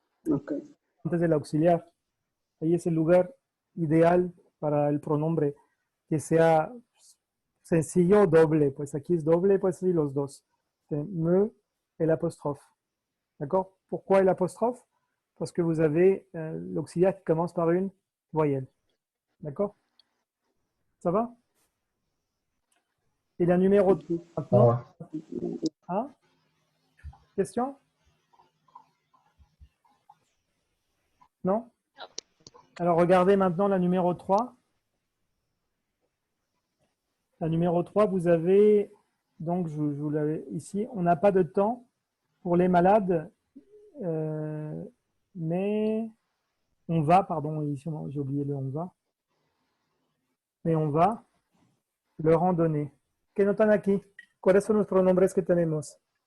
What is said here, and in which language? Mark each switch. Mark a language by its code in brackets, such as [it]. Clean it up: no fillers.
[es] Okay. Antes del auxiliar. Ahí es el lugar ideal para el pronombre, que sea sencillo o doble. Pues aquí es doble, pues sí, los dos. Me, el apóstrofe. [fr] D'accord? Pourquoi [es] el apóstrofe? [fr] parce que vous avez l'auxiliaire qui commence par une voyelle. D'accord? Ça va? Et la numéro 2, maintenant. Ah, Hein? Question? Non? Alors, regardez maintenant la numéro 3. La numéro 3, vous avez, donc je vous l'avais ici, on n'a pas de temps pour les malades, mais on va, pardon, ici j'ai oublié le on va, mais on va leur en donner. [es] ¿Qué notan aquí? ¿Cuáles son los pronombres que tenemos?